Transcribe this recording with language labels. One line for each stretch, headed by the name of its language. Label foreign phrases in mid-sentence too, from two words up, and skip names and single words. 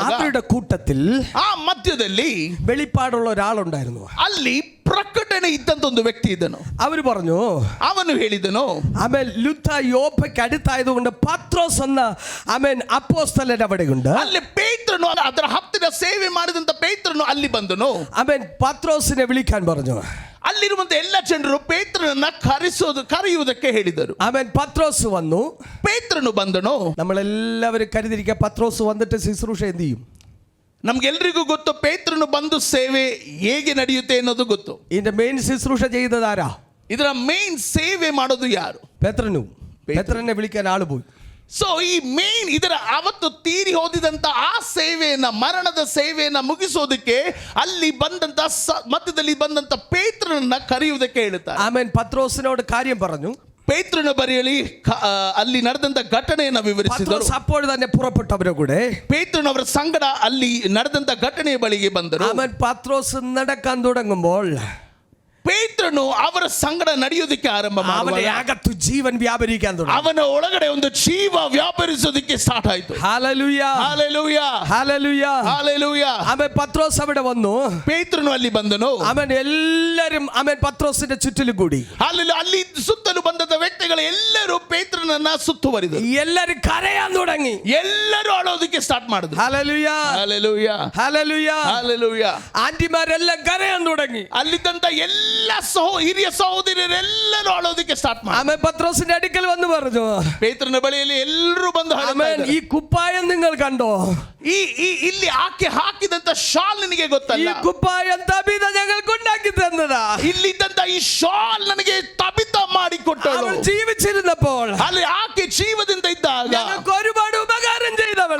Malayalam: അവരുടെ കൂട്ടത്തിൽ
Kannada: ಆ ಮಧ್ಯದಲ್ಲಿ
Malayalam: വെളിപ്പാടുള്ള ഒരാളുണ്ടായിരുന്നു.
Kannada: ಅಲ್ಲಿ ಪ್ರಕಟಣೆ ಇದ್ದಂತ ಒಂದು ವ್ಯಕ್ತಿ ಇದ್ದನು.
Malayalam: അവർ പറഞ്ഞു,
Kannada: ಅವನು ಹೇಳಿದನು,
Malayalam: ആമേൻ ലുദ്ദ യോപ്പയ്ക്ക് അടുത്തായതുകൊണ്ട് പത്രോസ് എന്ന ആമേൻ അപ്പോസ്തലൻ അവിടെയുണ്ട്.
Kannada: ಅಲ್ಲಿ ಪೇತ್ರನು ಅದರ ಹತ್ತಿರ ಸೇವೆ ಮಾಡಿದಂತ ಪೇತ್ರನು ಅಲ್ಲಿ ಬಂದನು.
Malayalam: ആമേൻ പത്രോസിനെ വിളിക്കാൻ പറഞ്ഞു.
Kannada: ಅಲ್ಲಿರುವಂತ ಎಲ್ಲ ಜನರು ಪೇತ್ರನನ್ನ ಕರೆಯುವುದಕ್ಕೆ ಹೇಳಿದರು.
Malayalam: ആമേൻ പത്രോസ് വന്നു.
Kannada: ಪೇತ್ರನು ಬಂದನು.
Malayalam: നമ്മളെല്ലാവരും കരുതിരിക്കുക, പത്രോസ് വന്നിട്ട് ശുശ്രൂഷ എന്ത് ചെയ്യും?
Kannada: ನಮ್ಗೆಲ್ರಿಗೂ ಗೊತ್ತು ಪೇತ್ರನು ಬಂದು ಸೇವೆ ಹೇಗೆ ನಡೆಯುತ್ತೆ ಅನ್ನೋದು ಗೊತ್ತು.
Malayalam: ഇതിന്റെ മെയിൻ ശുശ്രൂഷ ചെയ്തത് ആരാ?
Kannada: ಇದರ ಮೇನ್ ಸೇವೆ ಮಾಡೋದು ಯಾರು?
Malayalam: ಪೇತ್ರനെ വിളിക്കാൻ ആള് പോയി.
Kannada: ಸೊ ಈ ಮೇನ್ ಇದರ ಅವತ್ತು ತೀರಿ ಹೋದಿದಂತ ಆ ಸೇವೆಯನ್ನ, ಮರಣದ ಸೇವೆಯನ್ನ ಮುಗಿಸೋದಕ್ಕೆ ಅಲ್ಲಿ ಬಂದಂತ ಮಧ್ಯದಲ್ಲಿ ಬಂದಂತ ಪೇತ್ರನನ್ನ ಕರೆಯುವುದಕ್ಕೆ ಹೇಳುತ್ತಾರೆ.
Malayalam: ആമേൻ പത്രോസിനോട് കാര്യം പറഞ്ഞു.
Kannada: ಪೇತ್ರನ ಬರೆಯಲಿ ಅಲ್ಲಿ ನಡೆದಂತ ಘಟನೆಯನ್ನು ವಿವರಿಸಿದರು.
Malayalam: അപ്പോൾ തന്നെ പുറപ്പെട്ടവരുടെ കൂടെ
Kannada: ಪೇತ್ರನವರ ಸಂಗಡ ಅಲ್ಲಿ ನಡೆದಂತ ಘಟನೆಯ ಬಳಿಗೆ ಬಂದರು.
Malayalam: ആമേൻ പത്രോസ് നടക്കാൻ തുടങ്ങുമ്പോൾ
Kannada: ಪೇತ್ರನು ಅವರ ಸಂಗಡ ನಡೆಯೋದಕ್ಕೆ ಆರಂಭ
Malayalam: അവന്റെ അകത്ത് ജീവൻ വ്യാപരിക്കാൻ തുടങ്ങി.
Kannada: ಅವನ ಒಳಗಡೆ ಒಂದು ಜೀವ ವ್ಯಾಪರಿಸೋದಕ್ಕೆ ಸ್ಟಾರ್ಟ್ ಆಯಿತು.
Malayalam: ഹല്ലേലൂയ,
Kannada: ಹಲ್ಲೆಲೂಯ,
Malayalam: ഹല്ലേലൂയ,
Kannada: ಹಲ್ಲೆಲೂಯ.
Malayalam: ആമേൻ പത്രോസ് അവിടെ വന്നു.
Kannada: ಪೇತ್ರನು ಅಲ್ಲಿ ಬಂದನು.
Malayalam: ആമേൻ എല്ലാരും ആമേൻ പത്രോസിന്റെ ചുറ്റിലും കൂടി.
Kannada: ಅಲ್ಲಿ ಸುತ್ತಲೂ ಬಂದ ವ್ಯಕ್ತಿಗಳು ಎಲ್ಲರೂ ಪೇತ್ರನನ್ನ ಸುತ್ತುವರಿದರು.
Malayalam: എല്ലാരും കരയാൻ തുടങ്ങി.
Kannada: ಎಲ್ಲರೂ ಅಳೋದಕ್ಕೆ ಸ್ಟಾರ್ಟ್ ಮಾಡಿದ್ರು.
Malayalam: ഹല്ലേലൂയ,
Kannada: ಹಲ್ಲೆಲೂಯ,
Malayalam: ഹല്ലേലൂയ,
Kannada: ಹಲ್ಲೆಲೂಯ.
Malayalam: ആന്റിമാരെല്ലാം കരയാൻ തുടങ്ങി.
Kannada: ಅಲ್ಲಿದ್ದಂತ ಎಲ್ಲ ಹಿರಿಯ ಸಹೋದರರೆಲ್ಲರೂ ಅಳೋದಕ್ಕೆ ಸ್ಟಾರ್ಟ್ ಮಾಡಿ
Malayalam: ആമേൻ പത്രോസിന്റെ അടുക്കൽ വന്ന് പറഞ്ഞു,
Kannada: ಪೇತ್ರನ ಬಳಿಯಲ್ಲಿ ಎಲ್ಲರೂ ಬಂದು
Malayalam: ആമേൻ ഈ കുപ്പായം നിങ്ങൾ കണ്ടോ?
Kannada: ಇಲ್ಲಿ ಆಕೆ ಹಾಕಿದಂತ ಶಾಲ್ ನಿನಗೆ
Malayalam: ഈ
Kannada: ಗೊತ್ತಲ್ಲ?
Malayalam: കുപ്പായം തബീത ഞങ്ങൾക്ക് ഉണ്ടാക്കി തന്നതാ.
Kannada: ಇಲ್ಲಿದ್ದಂತ ಈ ಶಾಲ್ ನನಗೆ ತಬಿತ ಮಾಡಿಕೊಟ್ಟಳು.
Malayalam: അവൾ ജീവിച്ചിരുന്നപ്പോൾ
Kannada: ಅಲ್ಲಿ ಆಕೆ ಜೀವದಿಂದ ಇದ್ದಾಗ
Malayalam: ഞങ്ങൾക്ക് ഒരുപാട് ഉപകാരം ചെയ്തവൾ.